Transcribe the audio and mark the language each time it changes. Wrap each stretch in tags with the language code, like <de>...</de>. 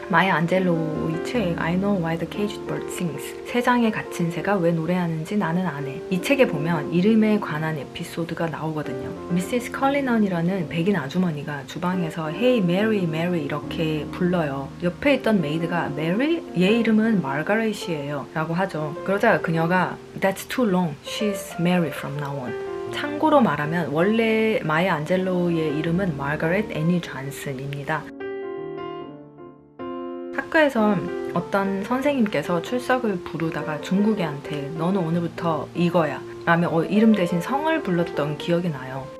<ko>마야 안젤로의 책 I Know Why the Caged Bird Sings, 새장에 갇힌 새가 왜 노래하는지 나는 안 해. 이 책에 보면 이름에 관한 에피소드가 나오거든요. 미시스 컬리넌이라는 백인 아주머니가 주방에서 Hey Mary Mary 이렇게 불러요. 옆에 있던 메이드가 Mary? 얘 이름은 마가렛이에요 라고 하죠. 그러자 그녀가</ko> <en>That's too long. She's Mary from now on.</en> <ko>참고로 말하면 원래 마야 안젤로의 이름은 마가렛 애니 존슨입니다. 학교에서 어떤 선생님께서 출석을 부르다가 중국 애한테 너는 오늘부터 이거야 라며 이름 대신 성을 불렀던 기억이 나요.</ko>